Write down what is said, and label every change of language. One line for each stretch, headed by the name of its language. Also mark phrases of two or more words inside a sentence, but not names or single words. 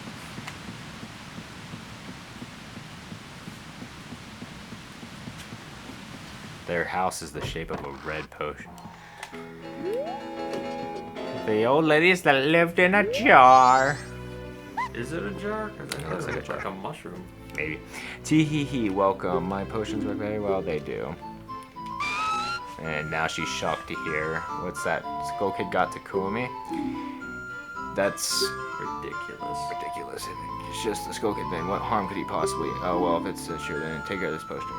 English: Their house is the shape of a red potion. The old ladies that lived in a jar. Is it a jar? Because I looks thought it like a looked like a mushroom. Maybe. Tee hee hee, welcome. My potions work very well, they do. And now she's shocked to hear. What's that Skull Kid got to Kumi? That's Ridiculous. ridiculous. It's just the Skull Kid thing. What harm could he possibly? Oh, well, if it's true, then take care of this potion.